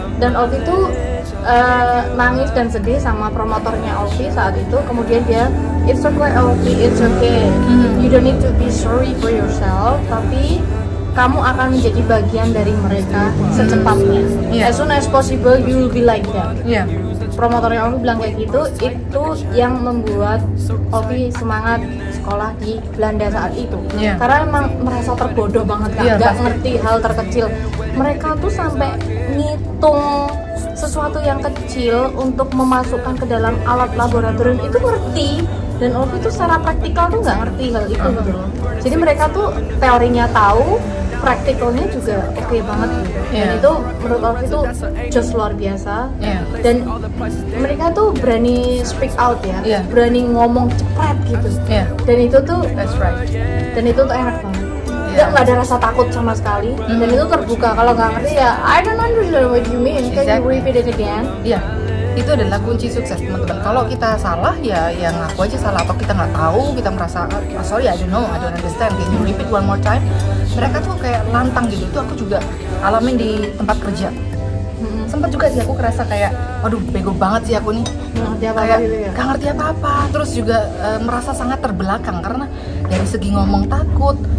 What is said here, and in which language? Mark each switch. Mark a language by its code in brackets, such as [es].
[id] Dan Ovi itu nangis dan sedih sama promotornya Ovi saat itu. Kemudian dia, [en] it's okay Ovi, it's okay. You don't need to be sorry for yourself, [id] tapi kamu akan menjadi bagian dari mereka secepatnya. [en] As soon as possible you will be like that. [id] Promotornya Ovi bilang kayak gitu, itu yang membuat Ovi semangat sekolah di Belanda saat itu. Karena emang merasa terbodoh banget kan, nggak ngerti hal terkecil. Mereka tuh sampai ngitung sesuatu yang kecil untuk memasukkan ke dalam alat laboratorium itu ngerti, dan Ovi tuh secara praktikal tuh nggak ngerti hal itu gitu loh. Jadi mereka tuh teorinya tahu, praktikalnya juga oke banget gitu. Dan itu menurut Ovi itu just luar biasa. Dan mereka tuh berani speak out ya, berani ngomong cepat gitu. Dan itu tuh dan itu tuh enak banget. Nggak ada rasa takut sama sekali. Dan itu terbuka. Kalau nggak ngerti ya [en] I don't understand what you mean, can you repeat it again? [id] Itu adalah kunci sukses teman-teman. Kalau kita salah ya ngaku aja salah, atau kita nggak tahu, kita merasa [en] sorry I don't know, I don't understand, can you repeat one more time. [id] Mereka tuh kayak lantang gitu. Itu aku juga alamin di tempat kerja. Sempat juga sih aku kerasa kayak waduh bego banget sih aku nih, nggak ngerti apa-apa. Terus juga merasa sangat terbelakang karena dari segi ngomong takut,